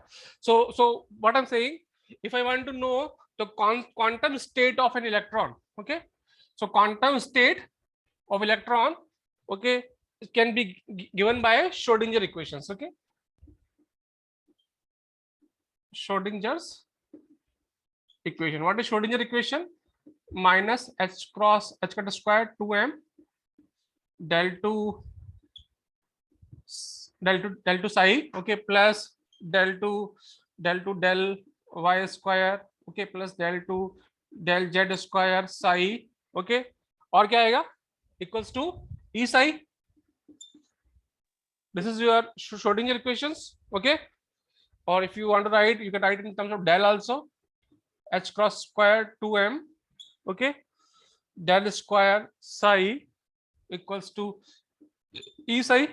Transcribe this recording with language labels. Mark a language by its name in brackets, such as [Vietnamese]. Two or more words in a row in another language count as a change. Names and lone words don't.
[English] So what I'm saying, if I want to know the quantum state of an electron, okay, so quantum state of electron, okay, it can be given by Schrodinger equations. Okay, Schrodinger's equation. What is Schrodinger equation? Minus h cross h cut square 2m del 2 psi, okay, plus del 2 del y square, okay, plus del 2 del z square psi, okay, [Hindi] और क्या आएगा? [English] Equals to E psi. This is your Schrodinger equations. Okay, or if you want to write, you can write in terms of del also. H cross square 2m, okay, del square psi equals to E psi.